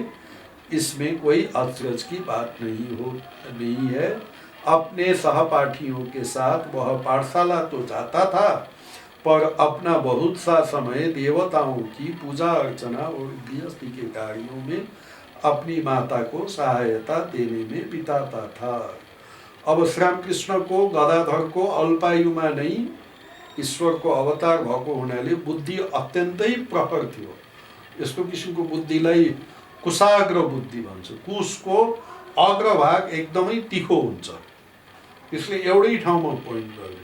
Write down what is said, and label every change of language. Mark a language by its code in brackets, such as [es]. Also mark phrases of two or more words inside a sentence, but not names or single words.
[hi] इसमें कोई अचरज की बात नहीं है। अपने सहपाठियों के साथ वह पाठशाला तो जाता था, पर अपना बहुत सा समय देवताओं की पूजा अर्चना और गृहस्थी के कार्यों में अपनी माता को सहायता देने में बिताता था। [ne] अब श्रीरामकृष्ण को गदाधर को अल्पायुमा नै ईश्वरको अवतार भएको हुनाले बुद्धि अत्यन्तै प्रखर थियो। यस्तो किसिमको बुद्धिलाई कुशाग्र बुद्धि भन्छ। कुशको अग्रभाग एकदमै तीखो हुन्छ, त्यसले एउटै ठाउँमा पोइन्ट गर्ने।